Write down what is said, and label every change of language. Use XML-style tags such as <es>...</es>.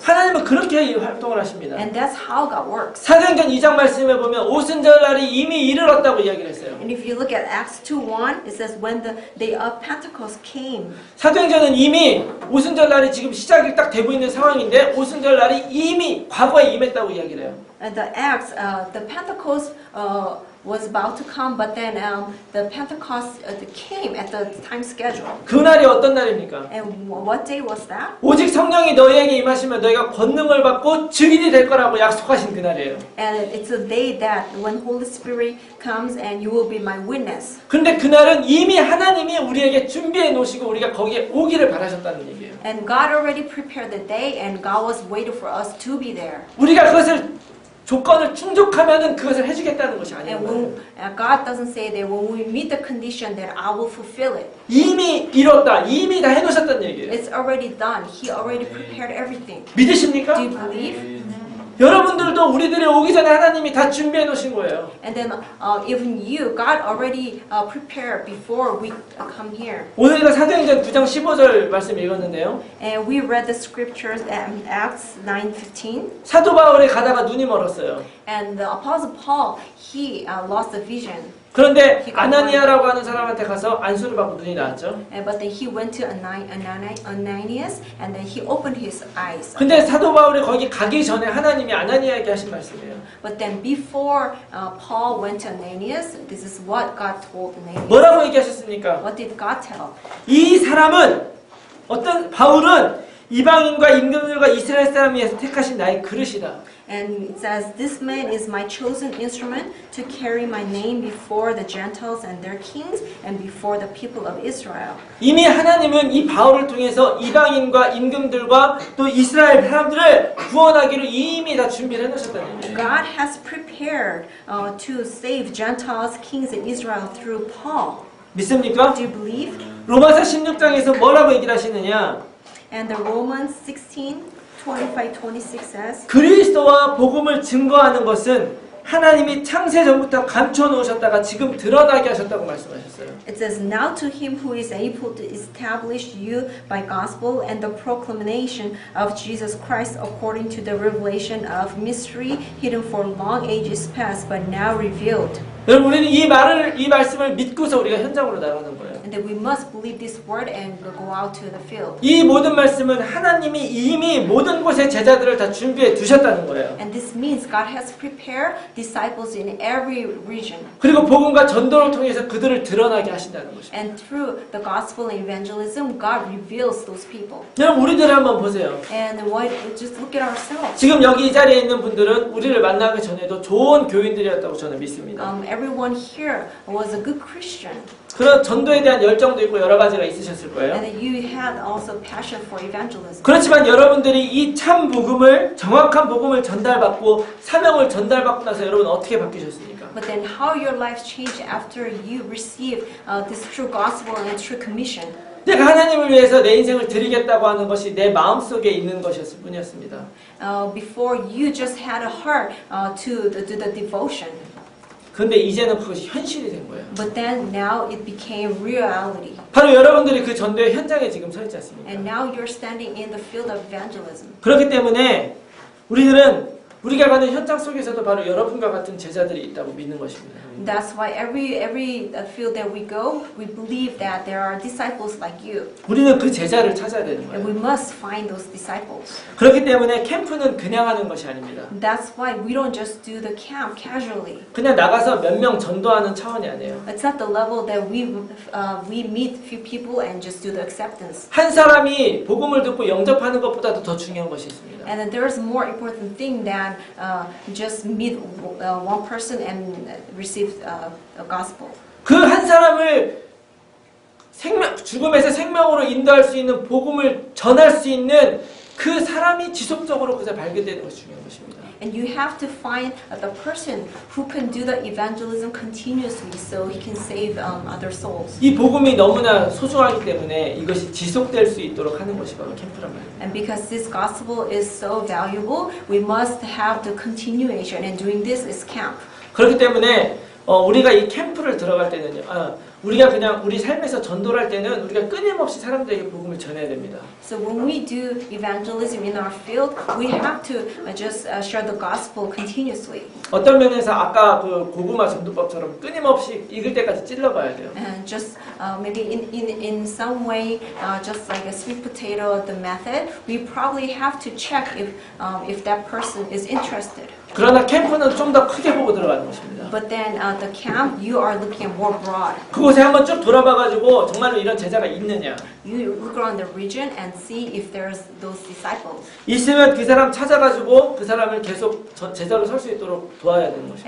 <ko>하나님은 그렇게 활동을 하십니다.</ko> <en>And that's how God works.</en> <ko>사도행전 2장 말씀에 보면 오순절날이 이미 이르렀다고 이야기를 했어요.</ko> <en>And if you look at Acts 2:1, it says when the day of Pentecost came.</en> <ko>사도행전은 이미 오순절날이 지금 시작이 딱 되고 있는 상황인데 오순절날이 이미 과거에 임했다고 이야기를 해요.</ko> <en>the Acts, the Pentecost was about to come, but then the Pentecost came at the time schedule.</en> <ko>그날이 어떤 날입니까?</ko> <en>And what day was that?</en> <ko>오직 성령이 너희에게 임하시면 너희가 권능을 받고 증인이 될 거라고 약속하신 그날이에요.</ko> <en>And it's a day that when Holy Spirit comes and you will be my witness.</en> <ko>근데 그날은 이미 하나님이 우리에게 준비해 놓으시고 우리가 거기에 오기를 바라셨다는 얘기예요.</ko> <en>And God already prepared the day and God was waiting for us to be there.</en> <ko>우리가 그것을 조건을 충족하면은 그것을 해주겠다는 것이 아니에요.</ko> <en>And when, God doesn't say that when we meet the condition that I will fulfill it.</en> <ko>이미 이뤘다, 이미 다 해놓으셨다는 얘기예요.</ko> <en>It's already done. He already prepared everything.</en> <ko>믿으십니까?</ko> <en>Do you believe?</en> <ko>여러분들도 우리들이 오기 전에 하나님이 다 준비해 놓으신 거예요.</ko> <en>And then even you, God already prepared before we come here.</en> <ko>오늘가 사도행전 9장 15절 말씀 읽었는데요.</ko> <en>And we read the scriptures at Acts 9:15.</en> <ko>사도 바울이 가다가 눈이 멀었어요.</ko> <en>And the Apostle Paul, he lost the vision.</en> <ko>그런데 아나니아라고 하는 사람한테 가서 안수를 받고 눈이 나왔죠.</ko> <en>But then he went to Ananias and then he opened his eyes.</en> <ko>근데 사도 바울이 거기 가기 전에 하나님이 아나니아에게 하신 말씀이에요.</ko> <en>But then before Paul went to Ananias, this is what God told Ananias.</en> <ko>뭐라고 얘기하셨습니까?</ko> <en>What did God tell?</en> <ko>이 사람은 바울은 이방인과 임금들과 이스라엘 사람 위해서 택하신 나의 그릇이다.</ko> <en>And it says, this man is my chosen instrument to carry my name before the Gentiles and their kings and before the people of Israel.</en> <ko>이미 하나님은 이 바울을 통해서 이방인과 임금들과 또 이스라엘 사람들을 구원하기로 이미 다 준비를 해놓으셨다는 얘기예요.</ko> <en>God has prepared to save Gentiles, kings in Israel through Paul.</en> <ko>믿습니까?</ko> <en>Do you believe?</en> <ko>로마서 16장에서 뭐라고 얘기를 하시느냐?</ko> <en>And the Romans 16:25-26 says,</en> <ko>그리스도와 복음을 증거하는 것은 하나님이 창세 전부터 감춰 놓으셨다가 지금 드러나게 하셨다고 말씀하셨어요.</ko> <en>it says, now to him who is able to establish you by gospel and the proclamation of Jesus Christ according to the revelation of mystery hidden for long ages past but now revealed.</en> <ko>여러분 우리는 이 말씀을 믿고서 우리가 현장으로 나가는 거예요.</ko> <en>And that we must believe this word and go out to the field.</en> <ko>이 모든 말씀은 하나님이 이미 모든 곳에 제자들을 다 준비해 두셨다는 거예요.</ko> <en>And this means God has prepared disciples in every region.</en> <ko>그리고 복음과 전도를 통해서 그들을 드러나게 하신다는 것입니다.</ko> <en>And through the gospel and evangelism, God reveals those people.</en> <ko>여러분 우리들을 한번 보세요.</ko> <en>And just look at ourselves.</en> <ko>지금 여기 이 자리에 있는 분들은 우리를 만나기 전에도 좋은 교인들이었다고 저는 믿습니다.</ko> <en>Everyone here was a good Christian.</en> <ko>그런 전도에 대한 열정도 있고 여러 가지가 있으셨을 거예요.</ko> <en>And you had also passion for evangelism.</en> <ko>그렇지만 여러분들이 이 참 복음을 정확한 복음을 전달받고 사명을 전달받고 나서 여러분 어떻게 바뀌셨습니까?</ko> <en>But then how your life changed after you received this true gospel and true commission.</en> <ko>내가 하나님을 위해서 내 인생을 드리겠다고 하는 것이 내 마음속에 있는 것이었을 뿐이었습니다.</ko> <en>Before you just had a heart to do the devotion.</en> <ko>그런데 이제는 그것이 현실이 된 거예요.</ko> <en>But then now it became reality.</en> <ko>바로 여러분들이 그 전도의 현장에 지금 서 있지 않습니까?</ko> <en>And now you're standing in the field of evangelism.</en> <ko>그렇기 때문에 우리들은 우리가 가는 현장 속에서도 바로 여러분과 같은 제자들이 있다고 믿는 것입니다.</ko> <en>That's why every field that we go, we believe that there are disciples like you.</en> <ko>우리는 그 제자를 찾아야 되는</ko> <en>And</en> <ko>거예요.</ko> <en>we must find those disciples.</en> <ko>그렇기 때문에 캠프는 그냥 하는 것이 아닙니다.</ko> <en>That's why we don't just do the camp casually.</en> <ko>그냥 나가서 몇 명 전도하는 차원이 아니에요.</ko> <en>It's not the level that we meet few people and just do the acceptance.</en> <ko>한 사람이 복음을 듣고 영접하는 것보다도 더 중요한 것이 있습니다.</ko> <en>And then there's more important thing than just meet one person and receive a gospel.</en> <ko>그 한 사람을 죽음에서 생명으로 인도할 수 있는 복음을 전할 수 있는 그 사람이 지속적으로 그저 발견되는 것이 중요한 것입니다.</ko> <en>And you have to find the person who can do the evangelism continuously so he can save other souls.</en> <ko>이 복음이 너무나 소중하기 때문에 이것이 지속될 수 있도록 하는 것이 바로 캠프란 말이에요.</ko> <en>And because this gospel is so valuable, we must have the continuation, and doing this is camp.</en> <ko>그렇기 때문에 우리가 이 캠프를 들어갈 때는요. 우리가 그냥 우리 삶에서 전도를 할 때는 우리가 끊임없이 사람들에게 복음을 전해야 됩니다.</ko> <en>So when we do evangelism in our field, we have to just share the gospel continuously.</en> <ko>어떤 면에서 아까 그 고구마 전도법처럼 끊임없이 익을 때까지 찔러봐야 돼요.</ko> <en>And just maybe in some way, just like a sweet potato, the method, we probably have to check if that person is interested.</en> <ko>그러나 캠프는 좀 더 크게 보고 들어가는 것입니다.</ko> <en>But then the camp, you are looking at more broad.</en> <ko>그곳에 한번 쭉 돌아봐가지고 정말로 이런 제자가 있느냐.</ko> <en>You look around the region and see if there's those disciples.</en> <ko>있으면 그 사람 찾아가지고 그 사람을 계속 제자로 설 수 있도록 도와야 되는 것입니다.</ko>